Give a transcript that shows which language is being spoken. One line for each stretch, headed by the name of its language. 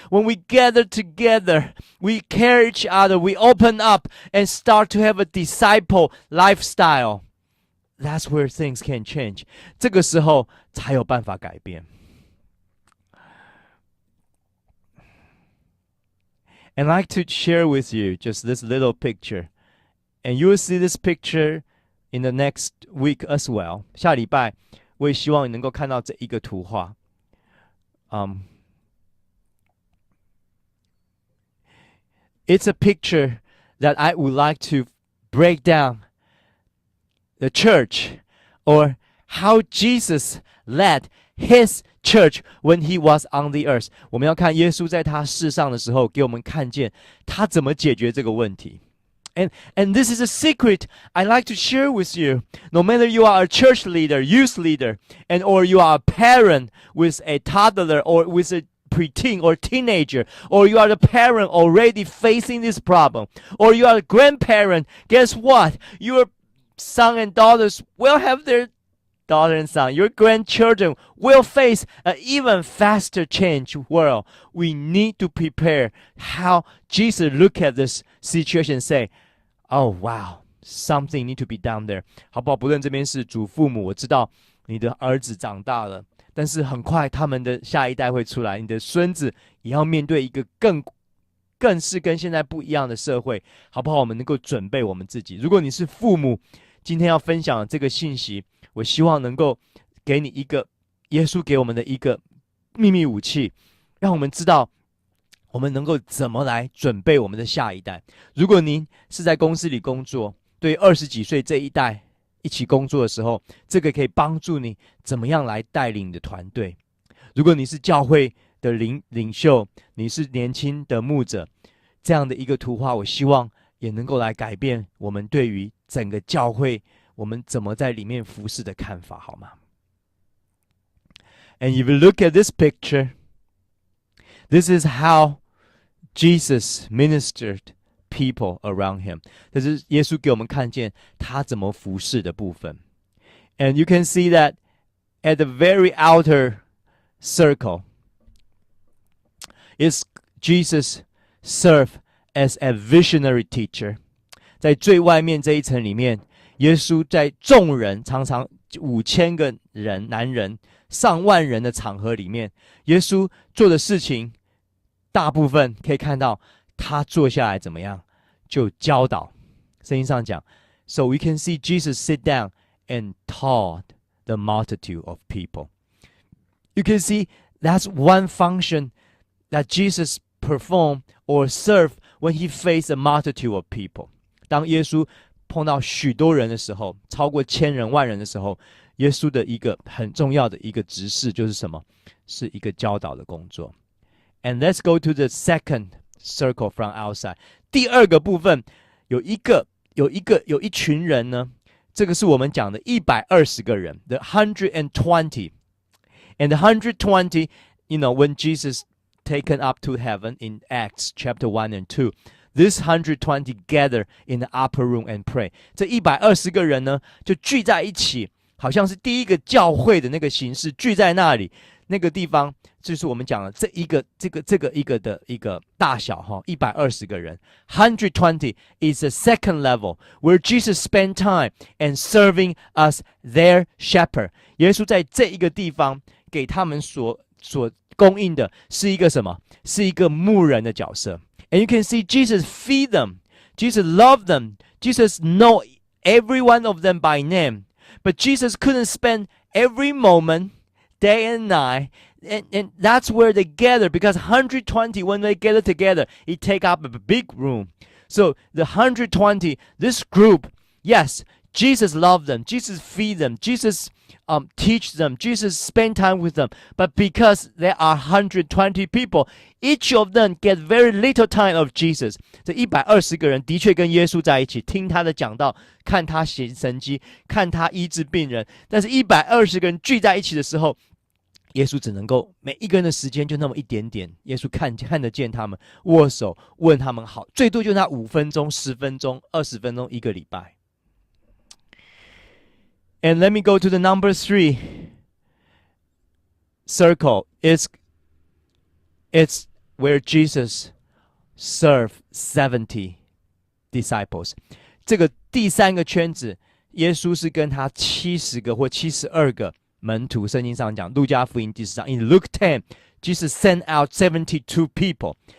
English: When we gather together, we care each other, we open up and start to have a disciple lifestyle. That's where things can change.
Chinese: 这个时候才有办法改变。
English: And I'd like to share with you just this little picture. And you will see this picture in the next week as well.
Chinese: 下礼拜我也希望你能够看到这一个图画。
English: It's a picture that I would like to break down the church, or how Jesus led his church when he was on the earth.
Chinese: 我们要看耶稣在他世上的时候，给我们看见他怎么解决这个问题。
English: And this is a secret I like to share with you. No matter you are a church leader, youth leader, and or you are a parent with a toddler or with a preteen or teenager, or you are the parent already facing this problem, or you are a grandparent, guess what? Your son and daughters will have their daughter and son. Your grandchildren will face an even faster change world. We need to prepare how Jesus look at this situation and say, oh wow, something need to be done there.
Chinese: 好不好？不论这边是祖父母，我知道你的儿子长大了，但是很快他们的下一代会出来，你的孙子也要面对一个更是跟现在不一样的社会，好不好？我们能够准备我们自己。如果你是父母，今天要分享的这个信息，我希望能够给你一个耶稣给我们的一个秘密武器，让我们知道我们能够怎么来准备我们的下一代。如果您是在公司里工作，对20几岁这一代一起工作的时候，这个可以帮助你怎么样来带领你的团队。如果你是教会的领袖，你是年轻的牧者，这样的一个图画，我希望也能够来改变我们对于整个教会我们怎么在里面服侍的看法，好吗？
English: And if you look at this picture, this is how Jesus ministered people around him.
Chinese: 这是耶稣给我们看见他怎么服侍的部分。
English: And you can see that at the very outer circle is Jesus served as a visionary teacher.
Chinese: 在最外面这一层里面，耶稣在众人常常5000个人男人上万人的场合里面，耶稣做的事情大部分可以看到他坐下来怎么样就教导。圣经上讲
English: So we can see Jesus sit down and taught the multitude of people. You can see that's one function that Jesus performed or served when he faced a multitude of people.
Chinese: 当耶稣碰到许多人的时候，超过1000人万人的时候，耶稣的一个很重要的一个职事就是什么？是一个教导的工作。
English: And let's go to the second circle from outside.
Chinese: 第二个部分有一群人呢，这个是我们讲的120个人 ，
English: the 120. And the 120, you know, when Jesus taken up to heaven in Acts chapter 1 and 2, this 120 gather in the upper room and pray.
Chinese: 这120个人呢，就聚在一起，好像是第一个教会的那个形式，聚在那里。那个地方就是我们讲的这一个的一个大小哈，120个人。
English: 120 is the second level where Jesus spent time and serving us their shepherd.
Chinese: 耶稣在这一个地方给他们所供应的是一个什么？是一个牧人的角色。
English: And you can see Jesus feed them. Jesus loved them. Jesus know every one of them by name. But Jesus couldn't spend every moment, day and night. And that's where they gather, because 120, when they gather together, it take up a big room. So the 120, this group, yes, Jesus loved them. Jesus feed them. Jesus teach them. Jesus spend time with them. But because there are 120 people, each of them get very little time of Jesus.
Chinese: 这120个人的确跟耶稣在一起，听他的讲道，看他行神迹，看他医治病人。但是120个人聚在一起的时候，耶稣只能够每一个人的时间就那么一点点。耶稣看得见他们，握手，问他们好，最多就那5分钟、10分钟、20分钟，一个礼拜。
English: And let me go to the number 3 circle. It's where Jesus served 70 disciples.
Chinese: 这个第3个圈子，耶稣是跟他70个或72个门徒。圣经上讲，路加福音第10章
English: ，in Luke 10, Jesus sent out 72 people.